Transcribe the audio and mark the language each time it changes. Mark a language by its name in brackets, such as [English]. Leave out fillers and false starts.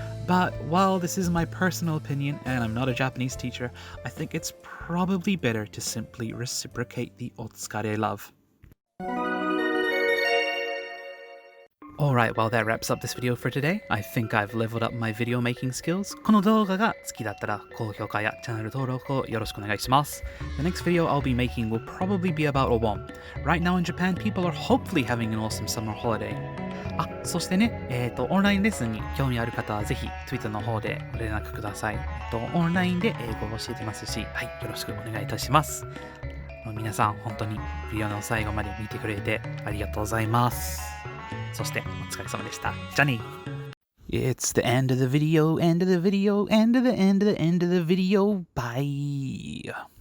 [English] But while this is my personal opinion and I'm not a Japanese teacher, I think it's probably better to simply reciprocate the otsukare love. Alright, well that wraps up this video for today. I think I've leveled up my video making skills. [Japanese] この動画が好きだったら高評価やチャンネル登録をよろしくお願いします。 [English] The next video I'll be making will probably be about Obon. Right now in Japan, people are hopefully having an awesome summer holiday. [Japanese] そしてね、オンラインレッスンに興味ある方はぜひ Twitter の方でご連絡ください。オンラインで英語を教えてますし、はい、よろしくお願いいたします。皆さん本当にビデオの最後まで見てくれてありがとうございます。そしてお疲れ様でした。じゃあね。 [English] It's the end of the video, end of the video, end of the end of the end of the video. Bye.